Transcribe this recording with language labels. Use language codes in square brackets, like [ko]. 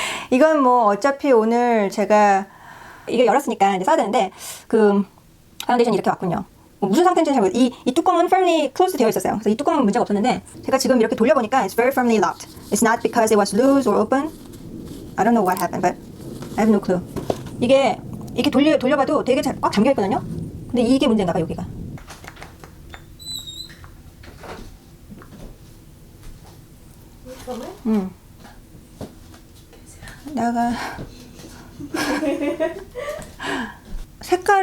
[ko] 이건 뭐 어차피 오늘 제가 이게 열었으니까 이제 써야 되는데 그 파운데이션이 이렇게 왔군요. 무슨 상태인지 잘 모르겠어요. 이 뚜껑은 [en] firmly closed [ko] 되어 있었어요. 그래서 이 뚜껑은 문제가 없었는데 제가 지금 이렇게 돌려보니까 [en] it's very firmly locked. It's not because it was loose or open. I don't know what happened, but I have no clue. [ko] 이게 이렇게 돌려봐도 되게 꽉 잠겨 있거든요. 근데 이게 문제인가 봐, 여기가. 나가. 색깔은